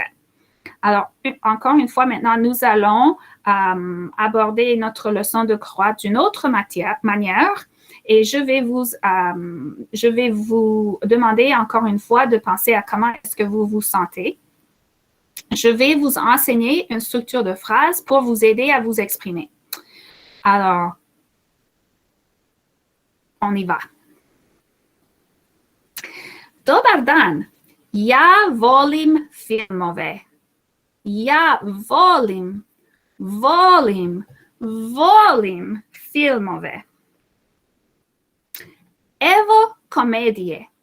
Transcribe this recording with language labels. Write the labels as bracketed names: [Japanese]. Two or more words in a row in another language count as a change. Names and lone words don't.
[French] Alors, encore une fois, maintenant, nous allons aborder notre leçon de croate d'une autre manière et je vais vous demander encore une fois de penser à comment est-ce que vous vous sentez. Je vais vous enseigner une structure de phrase pour vous aider à vous exprimer. Alors, on y va. [Croatian] Dobar dan, ja volim filmove. Ja volim filmove. Evo komedije.